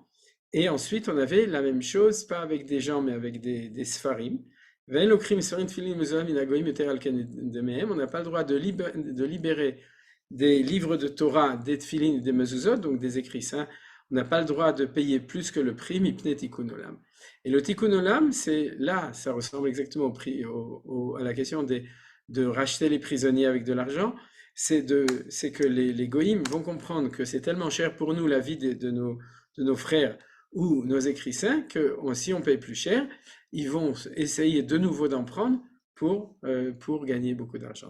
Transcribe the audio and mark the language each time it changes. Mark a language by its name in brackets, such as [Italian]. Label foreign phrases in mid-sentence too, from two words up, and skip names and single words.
[French] Et ensuite, on avait la même chose, pas avec des gens, mais avec des Sfarim. On n'a pas le droit de libérer des livres de Torah, des Tfilin et des Mezuzot, donc des écrits saints. On n'a pas le droit de payer plus que le prix, [Hebrew] מפני תיקון עולם. [French] Et le [Hebrew] תיקון עולם, [French] c'est là, ça ressemble exactement au prix, à la question de racheter les prisonniers avec de l'argent. C'est que les goïms vont comprendre que c'est tellement cher pour nous la vie de nos frères ou nos écrits saints que si on paye plus cher, ils vont essayer de nouveau d'en prendre pour gagner beaucoup d'argent.